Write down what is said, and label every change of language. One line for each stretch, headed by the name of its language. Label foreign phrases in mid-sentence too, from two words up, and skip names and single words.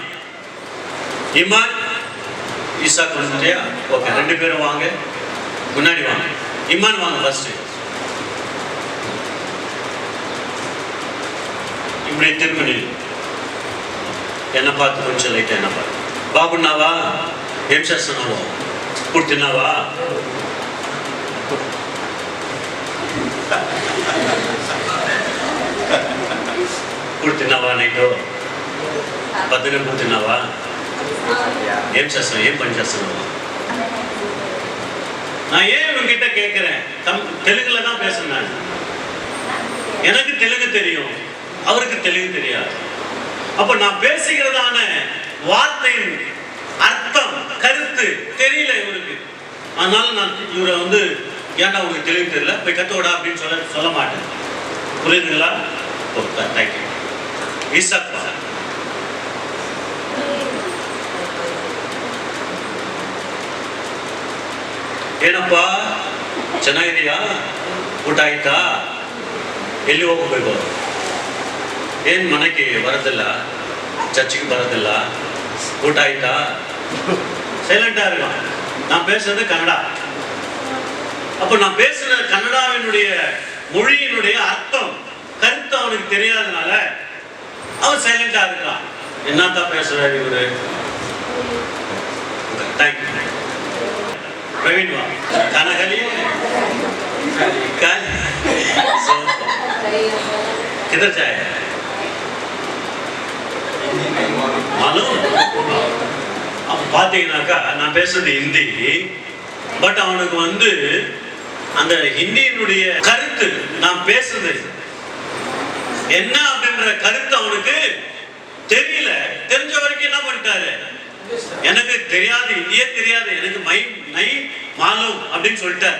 Tamil: இமான் ஈசாக் வந்துட்டியா? ஓகே, 2 பேரும் வாங்க, முன்னாடி வாங்க. இமான் வாங்க ஃபர்ஸ்ட். இப்படி திருமணி என்ன பார்த்து கொஞ்சம் லைட்டா என்ன பார்த்து బాగున్నావా?
Telugu: ఏం చేస్తున్నావు? ఇప్పుడు తిన్నావా? ఇప్పుడు తిన్నావా? నైట్ పొద్దున ఇప్పుడు తిన్నావా? ఏం చేస్తున్నావు? ఏం పని చేస్తున్నావు?
Tamil: நான் ஏன் உங்ககிட்ட கேட்கிறேன்? தெலுங்குல தான் பேசுறேன். எனக்கு தெலுங்கு தெரியும், அவருக்கு தெலுங்கு தெரியாது. அப்ப நான் பேசுகிறதான வார்த்தையின் அர்த்தம், கருத்து தெரியல இவருக்கு. அதனால நான் இவரை ஏன்டா உங்களுக்கு தெளிவு தெரியல, போய் கத்துவடா அப்படின்னு சொல்ல மாட்டேன். புரியுதுங்களா? தேங்க்யூ. ஈசாக்
Kannada: ಏನಪ್ಪಾ ಚೆನ್ನಾಗಿದೆಯಾ? ಊಟ ಆಯ್ತಾ? ಎಲ್ಲಿ ಹೋಗಬೇಕು? ಏನು ಮನೆಗೆ ಬರೋದಿಲ್ಲ, சர்ச்சுக்கு ಬರೋದಿಲ್ಲ, ಊಟ ಆಯ್ತಾ?
Tamil: சைலண்டா இருக்கான். நான் பேசுறது கன்னடா. அப்ப நான் பேசுற கன்னடாவினுடைய மொழியினுடைய அர்த்தம், கருத்து அவனுக்கு தெரியாதனால அவன் சைலண்டா இருக்கான். என்னத்தான் பேசுறாரு இவரு? தேங்க்யூ.
Hindi: प्रवीण वहाँ खाना खा लिए? किधर जाए मालूम?
Tamil: अब பார்த்தீங்கன்னாக்கா நான் பேசுறது ஹிந்தி, பட் அவனுக்கு அந்த ஹிந்தியினுடைய கருத்து நான் பேசுறது என்ன அப்படின்ற கருத்து அவனுக்கு தெரியல. தெரிஞ்ச வரைக்கும் என்ன பண்ணிட்டாரு, எனக்கு தெரியாது, இந்தியே தெரியாது, எனக்கு
Hindi: नहीं मालूम
Tamil: அப்படின்னு சொல்லிட்டார்.